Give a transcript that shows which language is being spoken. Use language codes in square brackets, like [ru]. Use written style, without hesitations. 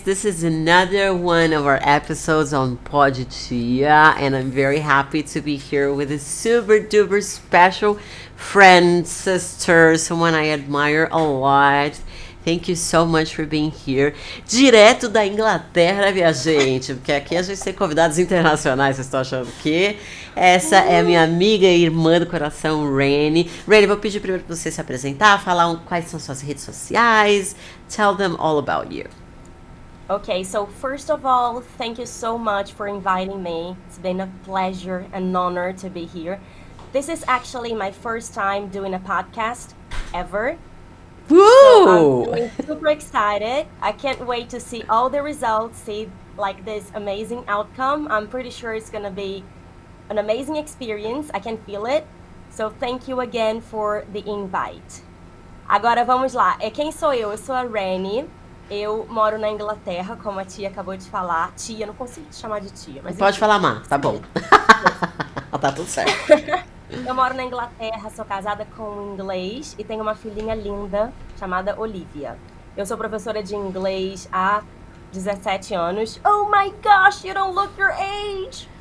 [en] This is another one of our episodes on Poditia, and I'm very happy to be here with a super duper special friend, sister, someone I admire a lot. Thank you so much for being here. [pt] Direto da Inglaterra, minha gente, porque aqui a gente tem convidados internacionais, vocês estão achando que? Essa é minha amiga e irmã do coração, Rani. Rani, vou pedir primeiro para você se apresentar, falar quais são suas redes sociais. [en] Tell them all about you. Okay, so first of all, thank you so much for inviting me. It's been a pleasure and honor to be here. This is actually my first time doing a podcast ever. Woo! So I'm really super excited. I can't wait to see all the results, see like this amazing outcome. I'm pretty sure it's gonna be an amazing experience. I can feel it. So thank you again for the invite. [pt] Agora vamos lá. Quem sou eu? Eu sou a Rani. Eu moro na Inglaterra, como a tia acabou de falar. Tia, não consigo te chamar de tia. Mas Pode enfim. falar, Má, tá bom. Tá tudo certo. Eu moro na Inglaterra, sou casada com um inglês e tenho uma filhinha linda chamada Olivia. Eu sou professora de inglês há 17 anos. [en] Oh my gosh, you don't look your age!